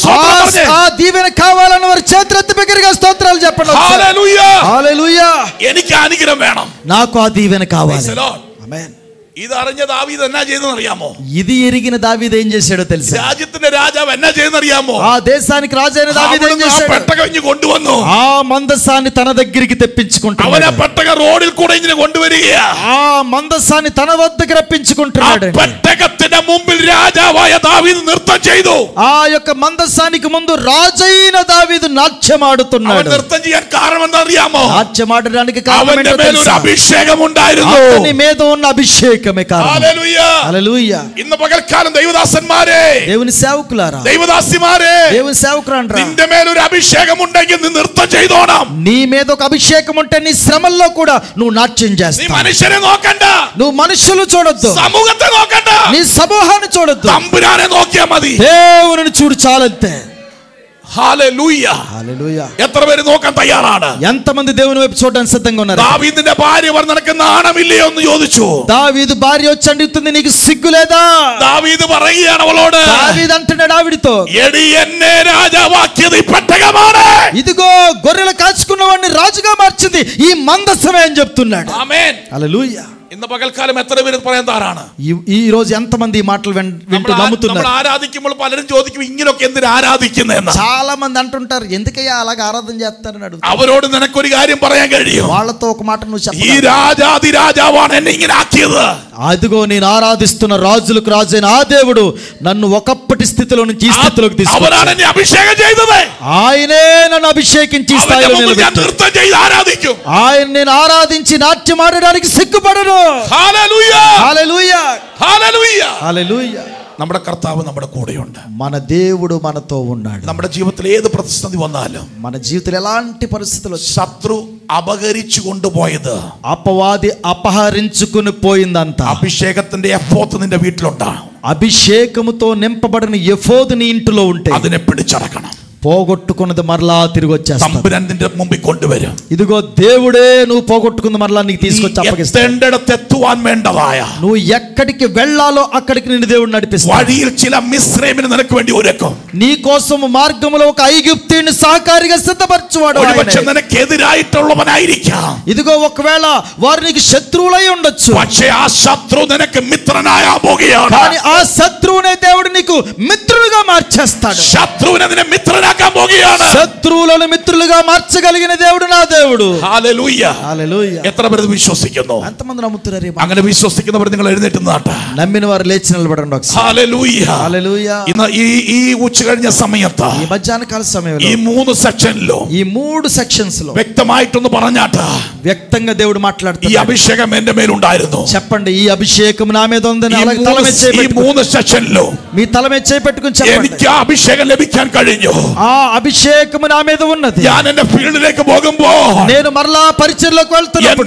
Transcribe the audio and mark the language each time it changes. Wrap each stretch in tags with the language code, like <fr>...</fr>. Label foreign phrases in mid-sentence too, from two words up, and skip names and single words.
<te>ఆ దీవెన కావాలన్న వారు చేతులెత్తి బిగ్గరగా స్తోత్రాలు చెప్పండి. హల్లెలూయ. హల్లెలూయా.</te> <ml>എനിക്ക് ആ അനുഗ്രഹം വേണം.</ml> <te>నాకు ఆ దీవెన కావాలి.</te> <en>Praise the Lord.</en> <te>ఆమేన్.</te> <ml>ഇതറിഞ്ഞ ദാവീദ് എന്നാ ചെയ്തെന്ന് അറിയാമോ?</ml> <te>ఇది ఎరిగిన దావీదు ఏం చేశాడో తెలుసా?</te> <ml>രാജ്യത്തിന്റെ രാജാവ് എന്നാ ചെയ്തെന്ന് അറിയാമോ?</ml> <te>ఆ దేశానికి రాజైన దావీదు ఏం చేశాడు?</te> <ml>പെട്ടകം ഇങ്ങ് കൊണ്ടുവന്നു.</ml> <te>ఆ మందసాన్ని తన దగ్గరికి తెప్పించుకుంటున్నాడు.</te> <ml>അവനെ പെട്ടകം റോഡിൽ കൂടെ ഇങ്ങനെ കൊണ്ടുവരികയാ.</ml> <te>ఆ మందసాన్ని తన వద్దకు రప్పించుకుంటున్నాడు.</te> <ml>പെട്ടകത്തിന്റെ മുമ്പിൽ രാജാവായ ദാവീദ് നൃത്തം ചെയ്തു.</ml> <te>ఆ యొక్క మందసానికి ముందు రాజైన దావీదు నాట్యమాడుతున్నాడు.</te> <ml>നൃത്തം ചെയ്യാൻ കാരണം എന്താ അറിയാമോ?</ml> <te>నాట్యమాడడానికి కారణం</te> <ml>അവന്റെ</ml> <te>ఏంటో</te> <ml>മേൽ ഒരു</ml> <te>తెలుసా?</te> <ml>അഭിഷേകം ഉണ്ടായിരുന്നു.</ml> <te>అతని మీద ఉన్న అభిషేకమే కారణం.</te> <ml>ഹല്ലേലൂയ.</ml> <te>హల్లెలూయా.</te> <ml>ഇന്ന് പകൽക്കാലം ദൈവദാസന്മാരെ,</ml> <te>దేవుని సేవకులారా,</te> <ml>ദൈവദാസിമാരെ,</ml> <te>దేవుని సేవకురాండ్రా,</te> <ml>നിന്റെ മേൽ ഒരു അഭിഷേകം ഉണ്ടെങ്കിൽ നീ നൃത്തം ചെയ്തോണം.</ml> <te>నీ మీద ఒక అభిషేకం ఉంటే నీ శ్రమల్లో కూడా నువ్వు నాట్యం</te> <ml>നീ</ml> <te>చేస్తావు.</te> <ml>മനുഷ്യരെ നോക്കണ്ട,</ml> <te>నువ్వు మనుషులు చూడొద్దు,</te> <ml>സമൂഹത്തെ നോക്കണ്ട,</ml> <te>నీ సమూహాన్ని చూడొద్దు,</te> <ml>തമ്പുരാനെ നോക്കിയാ മതി.</ml> <te>దేవుని చూడు చాలంతే.</te> <ml>ഹല്ലേലൂയ.</ml> <te>హల్లెలూయా.</te> <ml>എത്ര പേര് നോക്കാൻ തയ്യാറാണ്?</ml> <te>ఎంతమంది దేవుని వైపు చూడడానికి సిద్ధంగా ఉన్నారు?</te> <ml>ദാവീദിന്റെ ഭാര്യ പറഞ്ഞു നിനക്ക് നാണമില്ലയോ എന്ന് ചോദിച്ചു.</ml> <te>దావీదు భార్య వచ్చి అడుగుతుంది, నీకు సిగ్గు లేదా?</te> <ml>ദാവീദ് പറയുകയാണ് അവളോട്,</ml> <te>దావీదు అంటున్నాడు ఆవిడితో,</te> <ml>എടി എന്നെ രാജാവാക്കിയത് ഈ പെട്ടകമാണ്.</ml> <te>ఇదిగో గొర్రెలు కాచుకున్న వాడిని రాజుగా మార్చింది ఈ మందసమే అని చెప్తున్నాడు.</te> <ml>ആമേൻ.</ml> <te>హల్లెలూయా.</te> <ml>ഇന്ന് പകൽക്കാലം എത്ര പേര് പറയാൻ താറാണ്?</ml> <te>ఈ రోజు ఎంతమంది ఈ మాటలు వింటూ</te> <ml>നമ്മൾ</ml> <te>నమ్ముతున్నారు?</te> <ml>ആരാധിക്കുമ്പോൾ പലരും ചോദിക്കും, ഇങ്ങനൊക്കെ എന്തിനാ ആരാധിക്കുന്നതെന്ന്.</ml> <te>చాలా మంది అంటుంటారు, ఎందుకయ్యా అలాగ ఆరాధన చేస్తారని అడుగుతారు.</te> <ml>അവരോട് നിനക്കൊരു കാര്യം പറയാൻ കഴിയും.</ml> <te>వాళ్ళతో ఒక మాట నువ్వు</te> <ml>ഈ</ml> <te>చెప్పాలి,</te> <ml>രാജാതിരാജാവാണ് എന്നെ ഇങ്ങനെ ആക്കിയത്.</ml> <te>అదిగో నేను ఆరాధిస్తున్న రాజులకు రాజైన ఆ దేవుడు నన్ను ఒకప్పటి స్థితిలో నుంచి ఈ స్థితిలోకి</te> <ml>അവനാണ്</ml> <te>తీసుకొచ్చాడు.</te> <ml>എന്നെ അഭിഷേകം ചെയ്തത്.</ml> <te>ఆయనే నన్ను అభిషేకించి ఈ</te> <ml>അവന്റെ</ml> <te>స్థాయిలో</te> <ml>മുമ്പിൽ ഞാൻ</ml> <te>నిలబెట్టాడు.</te> <ml>നൃത്തം ചെയ്ത് ആരാധിക്കും.</ml> <te>ఆయన నేను ఆరాధించి నాట్యం ఆడడానికి సిగ్గుపడను.</te> <ml>ഹല്ലേലൂയ</ml> <te>హల్లెలూయ</te> <ml>ഹല്ലേലൂയ</ml> <te>హల్లెలూయ.</te> <ml>നമ്മുടെ കർത്താവ് നമ്മുടെ കൂടെയുണ്ട്.</ml> <te>మన దేవుడు మనతో ఉన్నాడు.</te> <ml>നമ്മുടെ ജീവിതത്തിൽ ഏത് പ്രതിസന്ധി വന്നാലും,</ml> <te>మన జీవితంలో ఎలాంటి పరిస్థితులు</te> <ml>ശത്രു അപഹരിച്ചു കൊണ്ടുപോയത്,</ml> <te>అపవాది అపహరించుకుని పోయిందంట,</te> <ml>അഭിഷേകത്തിന്റെ എഫോത്ത് നിന്റെ വീട്ടിലുണ്ടാവും.</ml> <te>అభిషేకముతో నింపబడిన ఎఫోదు నీ ఇంటిలో ఉంటే</te> <ml>അതിനെ പിടിച്ചടക്കണം.</ml> <te>పోగొట్టుకున్నది మరలా తిరిగి వచ్చేస్తాడు.</te> <ml>തമ്പുരാൻ നിന്റെ മുമ്പിൽ കൊണ്ടുവരും.</ml> <te>ఇదిగో దేవుడే నువ్వు పోగొట్టుకుంది మరలా నీకు తీసుకొచ్చి అప్పగిస్తాడు.</te> <ml>എത്തേണ്ടിടത്ത് എത്തുവാൻ വേണ്ടതായ,</ml> <te>నువ్వు ఎక్కడికి వెళ్ళాలో అక్కడికి నిన్ను దేవుడు నడిపిస్తాడు.</te> <ml>വഴിയിൽ ചില മിസ്രൈമിനെ നിനക്ക് വേണ്ടി ഒരുക്കും.</ml> <te>నీ కోసం మార్గములో ఒక ఐగుప్తీయుని సహకారిగా సిద్ధపరచువాడు.</te> <ml>ഒരുപക്ഷെ നിനക്കെതിരായിട്ടുള്ളവനായിരിക്കാം.</ml> <te>ఇదిగో ఒకవేళ వారు నీకు శత్రువులై ఉండొచ్చు,</te> <ml>പക്ഷേ ആ ശത്രു നിനക്ക് മിത്രനായാ പോകുകയാണ്.</ml> <te>కానీ ఆ శత్రువునే దేవుడు నీకు మిత్రులుగా మార్చేస్తాడు.</te> <ml>ശത്രുവിനെ നിന്നെ മിത്രനാക്കാൻ പോകുകയാണ്.</ml> <te>శత్రువులను మిత్రులుగా మార్చగలిగిన దేవుడు నా దేవుడు.</te> <ml>ഹല്ലേലൂയ</ml> <te>హల్లెలూయ.</te> <ml>എത്ര പേർ വിശ്വസിക്കുന്നു?</ml> <te>ఎంతమంది నమ్ముతున్నారు?</te> <ml>അങ്ങനെ വിശ്വസിക്കുന്നവർ നിങ്ങൾ എഴുന്നേറ്റ് നിന്നാട്ടെ.</ml> <te>నమ్మిన వారు లేచి నిలబడండి ఒకసారి.</te> <ml>ഹല്ലേലൂയ</ml> <te>హల్లెలూయ.</te> <ml>ഇന്ന് ഈ ഉച്ച കഴിഞ്ഞ സമയത്ത്</ml> <te>ఈ మధ్యాహ్న కాల సమయంలో</te> <ml>ഈ 3 സെക്ഷനിലോ</ml> <te>ఈ 3 సెక్షన్స్ లో</te> <ml>വ്യക്തമായിട്ടൊന്ന് പറഞ്ഞാട്ടെ.</ml> <te>వ్యక్తంగా దేవుడు</te> <ml>ഈ</ml> <te>మాట్లాడుతున్నాడు.</te> <ml>അഭിഷേകം എന്റെ മേലുണ്ടായിരുന്നു.</ml> <te>చెప్పండి, ఈ అభిషేకం నా మీద ఉందని.</te> <ml>ഈ</ml> <te>అలాగే తల మీద చేయి</te> <ml>ഈ</ml> <te>పెట్టుకుని,</te> <ml>3 സെക്ഷനിലോ</ml> <te>మీ తల మీద చేయి పెట్టుకుని చెప్పండి,</te> <ml>എനിക്ക് ആ അഭിഷേകം ലഭിക്കാൻ കഴിഞ്ഞു.</ml> <te>ఆ అభిషేకం నా మీద ఉన్నది.</te> <ml>ഞാൻ എന്റെ ഫീൽഡിലേക്ക് പോകുമ്പോൾ</ml> <te>నేను మరలా పరిచర్లోకి వెళ్తున్నప్పుడు</te>